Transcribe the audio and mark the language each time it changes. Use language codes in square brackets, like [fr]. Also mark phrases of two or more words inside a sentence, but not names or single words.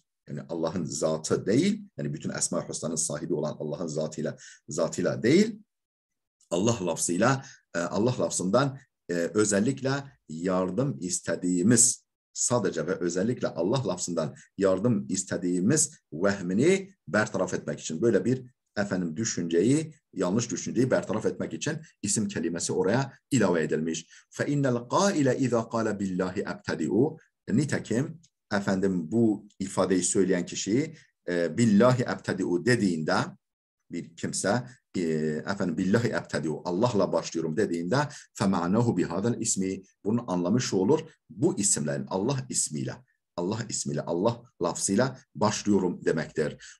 [tr] Yani Allah'ın zatı değil, yani bütün Esma-i Hüsna'nın sahibi olan Allah'ın zatıyla değil, Allah lafzıyla, Allah lafzından özellikle yardım istediğimiz, sadece ve özellikle Allah lafzından yardım istediğimiz vehmini bertaraf etmek için, böyle bir yanlış düşünceyi bertaraf etmek için isim kelimesi oraya ilave edilmiş. [ar] فَاِنَّ الْقَائِلَ اِذَا قَالَ بِاللّٰهِ اَبْتَدِعُ. [tr] Nitekim bu ifadeyi söyleyen kişi [ar] بالله أبتدع [tr] dediğinde, bir kimse [ar] بالله أبتدع, [tr] Allah'la başlıyorum dediğinde [ar] فمعناه بهذا الاسم, [tr] bunun anlamı şu olur: bu isimlerin Allah ismiyle, Allah lafzıyla başlıyorum demektir.